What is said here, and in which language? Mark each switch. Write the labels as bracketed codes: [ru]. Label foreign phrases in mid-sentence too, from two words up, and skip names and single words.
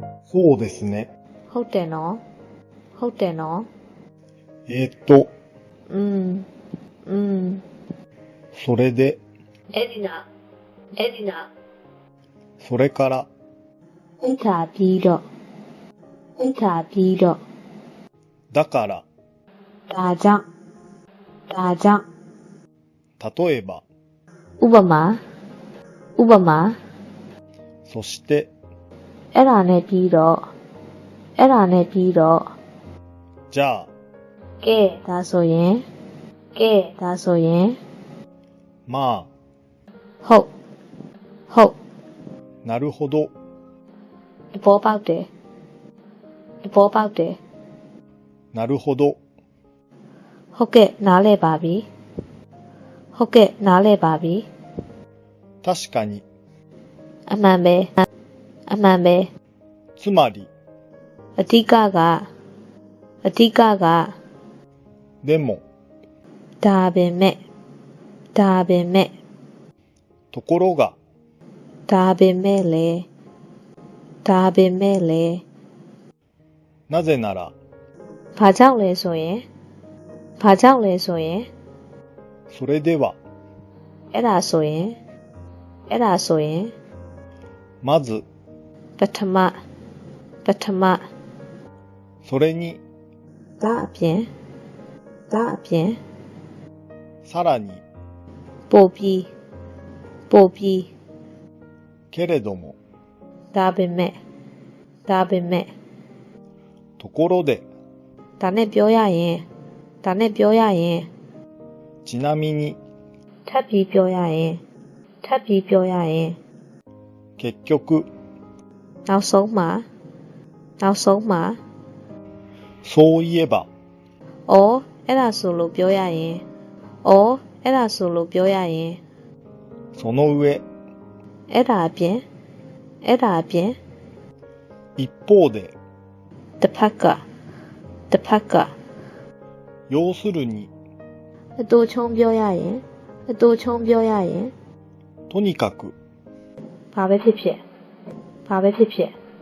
[ja] そうですね。 [my] ဟုတ်တယ်နော်ဟုတ်တယ်နော် [ja] それで、 [my] အဲ့ဒီနာ [ja] それから、 [my] အဲ့ဒါပြီးတော့ [ja] だから、 [my] ဒါကြောင့် [ja] 例えば、 [my] ဥပမာ [ja] そして、 [my] အဲ့ဒါနဲ့ပြီးတော့ [ja] じゃあ、 [my] ကဲဒါဆိုရင် [ja] ま [my] ဟုတ် [ja] あ、なるほど、 [my] တဘောပေါက်တယ် [ja] なるほど、 [my] ဟုတ်ကဲ့နားလဲပါပြီ [ja] 確かに、 [my] အမှန်ပဲ [ja] つまり、 [my] အဓိက [ja] でも、 [my] ဒါပေမဲ့ [ja] ところが、 [my] ဒါပေမဲ့လေ [ja] なぜなら、 [my] ဘာကြောင့်လဲဆိုရင် [ja] それでは、 [my] အဲ့ဒါဆိုရင်、 [ja] まず、 [my] ပထမ [ja] それに、 [my] ဒါအပြင် [ja] さらに、 [my] ပို့ပြီး [ja] けれども、 [my] ဒါပေမဲ့ [ja] ところで、 [my] ဒါနဲ့ပြောရရင် [ja] ちなみに、 [my] ထပ်ပြီးပြောရရင် [ja] 結局、 [my] နောက်ဆုံးမှာ [ja] そういえば、 [my] အဲ့ဒါဆိုလို့ပြောရရင်、 [ja] その上、 [my] အဲ့ဒါအပြင်、 [ja] 一方で、 [my] တစ်ဖက်က、 [ja] 要するに、 [my] အတူချုံပြောရရင်、 [ja] とにかく、 [my] ဘာပဲဖြစ်ဖြစ်